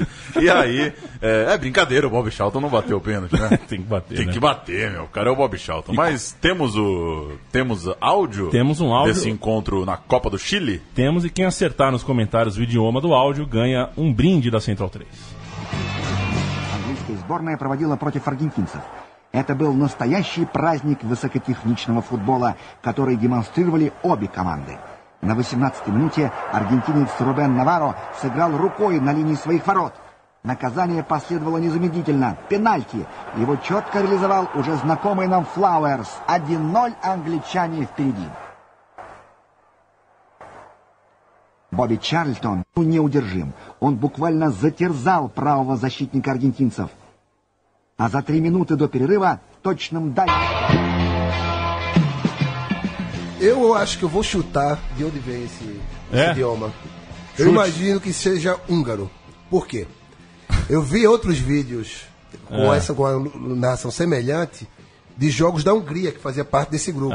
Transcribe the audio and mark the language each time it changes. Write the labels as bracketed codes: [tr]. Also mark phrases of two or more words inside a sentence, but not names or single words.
[pt] E aí, brincadeira, o Bob Charlton não bateu o pênalti, né? Tem que bater, Tem que bater, meu. O cara é o Bob Charlton. Mas temos áudio? Temos um áudio desse encontro na Copa do Chile? Temos, e quem acertar nos comentários o idioma do áudio ganha um brinde da Central 3. [ru] Английская сборная проводила против аргентинцев. Это был настоящий праздник высокотехничного футбола, который демонстрировали обе команды. На 18-й минуте аргентинец Рубен Наварро сыграл рукой на линии своих ворот. Наказание последовало незамедлительно. Пенальти. Его четко реализовал уже знакомый нам Флауэрс. 1-0 англичане впереди. Бобби Чарльтон неудержим. Он буквально затерзал правого защитника аргентинцев. А за 3 [pt] minutos do [ru] перерыва точным дальним. [pt] Eu acho que eu vou chutar de onde vem esse idioma. Eu Chute. imagino que seja húngaro. Por quê? Eu vi outros vídeos com uma narração semelhante de jogos da Hungria, que fazia parte desse grupo.